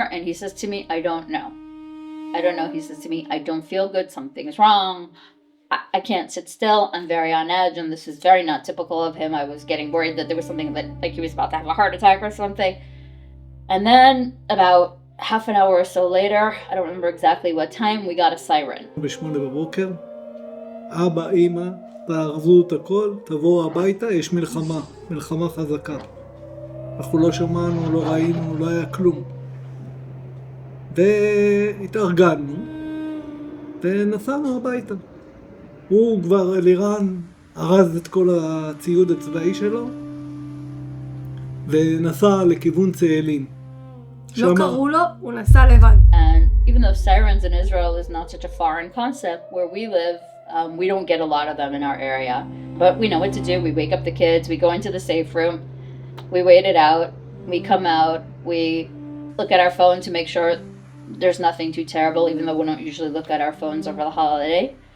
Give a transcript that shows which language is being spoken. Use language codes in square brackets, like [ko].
[en] And he says to me, I don't know. He says to me, I don't feel good. Something is wrong. I can't sit still. I'm very on edge. And this is very not typical of him. I was getting worried that there was something that, like, he was about to have a heart attack or something. And then about half an hour or so later, I don't remember exactly what time, we got a siren. [he] ב8 בבוקר, אבא, אמא, תארזו את הכל, תבואו הביתה, יש מלחמה חזקה. אנחנו לא שמענו, לא ראינו, לא היה כלום. והתארגנו, ונסענו הביתה. הוא כבר, אלירן, ארז את כל הציוד הצבאי שלו, ונסע לכיוון צאלים. לא קראו לו, הוא נסע לבד. [en] And even though sirens in Israel is not such a foreign concept, where we live, we don't get a lot of them in our area. But we know what to do. We wake up the kids, we go into the safe room, we wait it out, we come out, we look at our phone to make sure there's nothing too terrible, even though we don't usually look at our phones over the holiday.